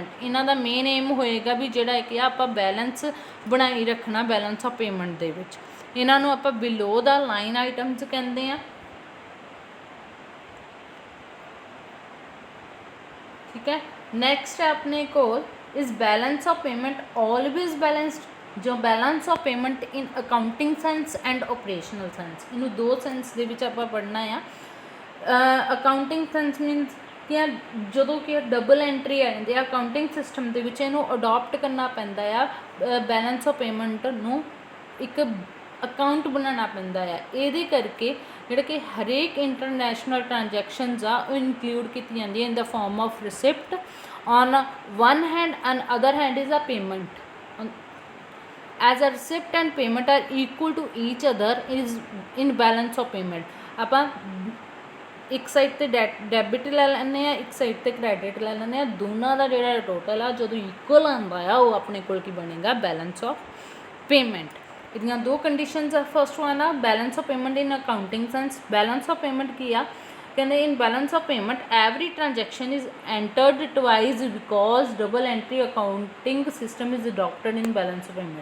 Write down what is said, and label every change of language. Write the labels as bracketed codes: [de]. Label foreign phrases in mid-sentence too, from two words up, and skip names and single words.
[pa] ਇਹਨਾਂ ਦਾ [en] main aim [pa] ਹੋਏਗਾ ਵੀ ਜਿਹੜਾ ਕਿ ਆਪਾਂ ਬੈਲੈਂਸ ਬਣਾਈ ਰੱਖਣਾ [en] balance of payment [pa] ਦੇ ਵਿੱਚ. ਇਹਨਾਂ ਨੂੰ ਆਪਾਂ [en] below the line items [pa] ਕਹਿੰਦੇ ਆ. ਠੀਕ ਹੈ. [en] ਨੈਕਸਟ [pa] ਹੈ ਆਪਣੇ ਕੋਲ [en] is balance of payment always balanced. ਜੋ balance of payment in accounting sense and operational sense, [pa] ਇਹਨੂੰ ਦੋ ਸੈਂਸ ਦੇ ਵਿੱਚ ਆਪਾਂ ਪੜ੍ਹਨਾ ਆ. [en] accounting sense means [pa] ਕਿ ਜਦੋਂ ਕਿ [en] double entry [pa] ਆ ਜਾਂਦੀ ਆ [en] accounting system [pa] ਦੇ ਵਿੱਚ ਇਹਨੂੰ ਅਡੋਪਟ ਕਰਨਾ ਪੈਂਦਾ ਆ. [en] balance of payment [pa] ਨੂੰ ਇੱਕ ਅਕਾਊਂਟ ਬਣਾਉਣਾ ਪੈਂਦਾ ਆ. ਇਹਦੇ ਕਰਕੇ ਜਿਹੜਾ ਕਿ ਹਰੇਕ [en] international transactions [pa] ਆ ਉਹ ਇਨਕਲੂਡ ਕੀਤੀ ਜਾਂਦੀ ਹੈ [en] in the form of receipt on one hand and other hand is a payment. As a receipt and payment are equal to each other is in balance of payment. [pa] ਆਪਾਂ ਇੱਕ ਸਾਈਡ 'ਤੇ ਡੈਬਿਟ ਲੈ ਲੈਂਦੇ ਹਾਂ, ਇੱਕ ਸਾਈਡ 'ਤੇ ਕ੍ਰੈਡਿਟ ਲੈ ਲੈਂਦੇ ਹਾਂ. ਦੋਨਾਂ ਦਾ ਜਿਹੜਾ ਟੋਟਲ ਆ ਜਦੋਂ ਇਕੁਅਲ ਆਉਂਦਾ ਆ ਉਹ ਆਪਣੇ ਕੋਲ ਕੀ ਬਣੇਗਾ, [en] balance of payment. [pa] ਇਹਦੀਆਂ ਦੋ ਕੰਡੀਸ਼ਨਸ ਆ. [en] first one ਆ balance of payment in accounting sense. balance of payment [pa] ਕੀ ਆ, ਕਹਿੰਦੇ [en] in balance of payment every transaction is entered twice because double entry accounting system is adopted in balance of payment.